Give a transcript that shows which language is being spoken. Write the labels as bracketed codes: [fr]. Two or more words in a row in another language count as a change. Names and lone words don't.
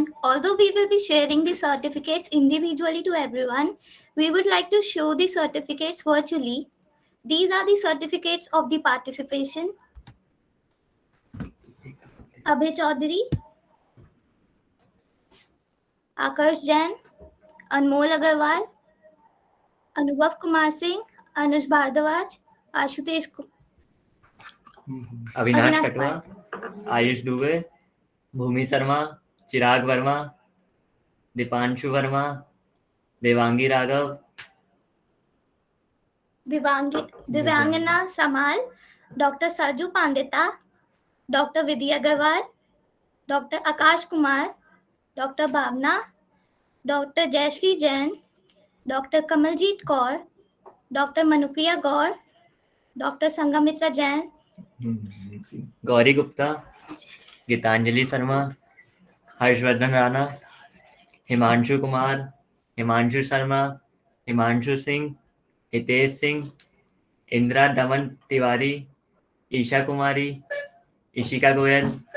[en] Although we will be sharing the certificates individually to everyone, we would like to show the certificates virtually. These are the certificates of the participation. Abhay Chaudhary, Akarsh Jain, Anmol Agarwal, Anubhav Kumar Singh, Anush Bhardwaj, Ashutesh अविनाश Avinash कटवा, Pai. आयुष दुबे, भूमि शर्मा, चिराग वर्मा, दीपांशु वर्मा, देवांगी राघव, Divyangana Samal, Dr. Sarju Pandita, Dr. Vidya Agarwal, Dr. Akash Kumar, Dr. Bhavna, Dr. Jayashree Jain, Dr. Kamaljeet Kaur, Dr. Manupriya Gaur, Dr. Sangamitra Jain, गौरी गुप्ता, गीतांजलि शर्मा, हर्षवर्धन राणा, हिमांशु कुमार, हिमांशु शर्मा, हिमांशु सिंह, हितेश सिंह, इंदिरा दमन तिवारी, ईशा कुमारी, इशिका गोयल,